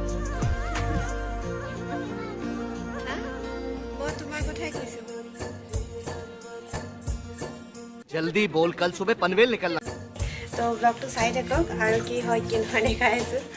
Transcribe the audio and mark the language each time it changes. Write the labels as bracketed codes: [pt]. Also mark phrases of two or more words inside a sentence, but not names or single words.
[as] মই তোমাৰ কথাই কৈছোঁ [hi] जल्दी बोल कल सुबह पनवेल निकलना [as] তো ব্লগটো চাই থাকক আৰু কি হয় কি নহয় দেখাই আছো